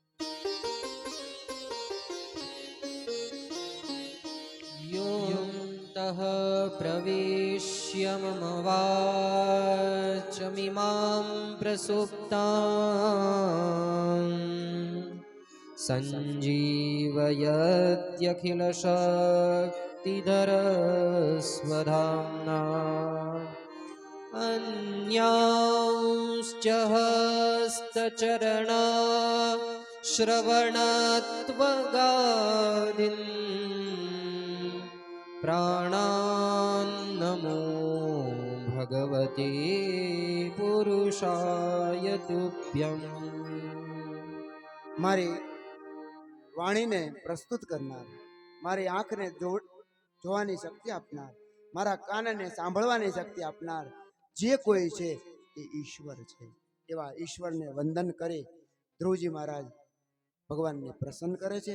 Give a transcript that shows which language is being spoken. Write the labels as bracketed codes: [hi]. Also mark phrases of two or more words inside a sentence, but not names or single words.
[sa] યોऽन्तઃ પ્રવિશ્ય મમ વાચમિમાં પ્રસુપ્તાં સંજીવયત્યખિલશક્તિધરસ્વધામ્ના अन्यांश्च हस्तचरणा श्रवणत्वगादीन् प्राणान्नमो भगवते पुरुषाय तुभ्यम्. [gu] મારી વાણીને પ્રસ્તુત કરનાર, મારી આંખને જોવાની શક્તિ આપનાર, મારા કાનને સાંભળવાની શક્તિ આપનાર જે કોઈ છે એ ઈશ્વર છે. એવા ઈશ્વરને વંદન કરી ધ્રુવજી મહારાજ ભગવાનને પ્રસન્ન કરે છે.